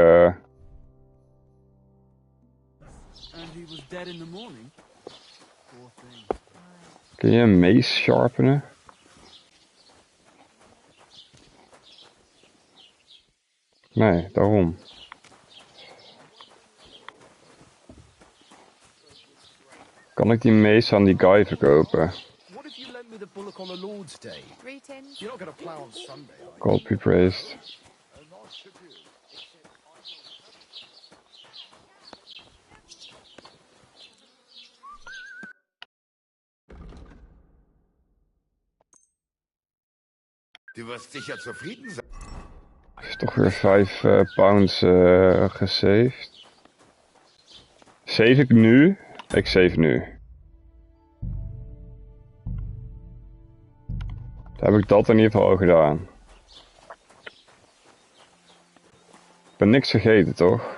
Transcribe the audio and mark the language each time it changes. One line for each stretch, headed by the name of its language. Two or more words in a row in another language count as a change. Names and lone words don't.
Dutch: Kun je een mace sharpenen? Nee, daarom. Kan ik die mace aan die guy verkopen?
English: What if you lent me the bullock on a Lord's Day? Greetings. You're not going to plow on Sunday, are you? God be praised.
German: Du wirst sicher zufrieden zijn.
Dutch: Is toch weer 5 pounds gesaved. Save ik nu? Ik save nu. Dan heb ik dat in ieder geval al gedaan. Ik ben niks vergeten, toch?